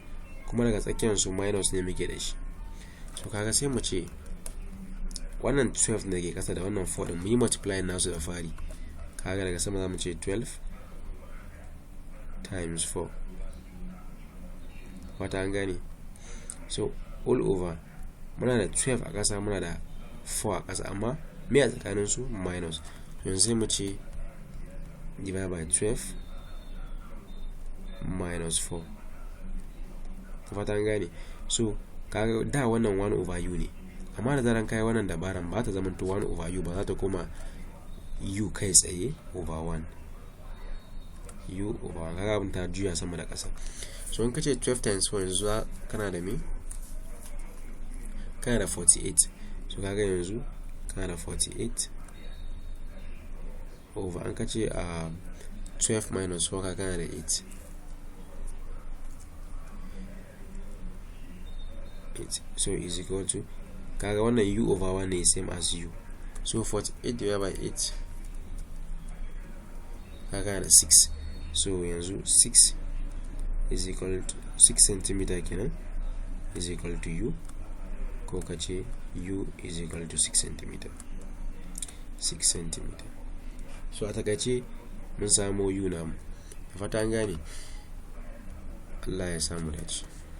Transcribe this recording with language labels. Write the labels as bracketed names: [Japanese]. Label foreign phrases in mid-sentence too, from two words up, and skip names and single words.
[Hausa] Kuma daga tsakiyar su minus ne muke da shi. So kaga sai mu ce wannan 12 da ke ƙasa da wannan 4 din mu yi multiply nasu da fari. Kaga daga sama za mu ce [English] 12 times 4, [Hausa] wata an gane? [English] So all over [Hausa] muna da 12 a ƙasa, muna da 4 a ƙasa, amma me a tsakanin su minus. Yanzu sai mu ce [English] divide by 12 minus 4, [Hausa] fata an gane? So kaga da wannan [English] 1 over u [Hausa] ne, amma da zaran kai wannan dabaran ba ta zama [English] 1 over u [Hausa] ba, za ta koma u kai tsaye [English] over 1, u over 1. [Hausa] kaga abin ta juya sama da ƙasa. So in kace [English] 12 times 4 [Hausa] yanzu kana da me? Kana da 48. So kaga yanzu kana da [English] 48 over, [Hausa] an kace [English] 12 minus 4 [Hausa] kaga kana da 8. [English] So is equal to, [Hausa] kaga wannan [English] u over 1 is same as u, so 48 divided by 8 [Hausa] kaga da [English] 6. So yanzu 6 is equal to 6 cm kenan is equal to u, [Hausa] ko kace [English] u is equal to 6 cm. [Hausa] So a takaice mun samu u namu, fata an gane. Allah ya samu dace.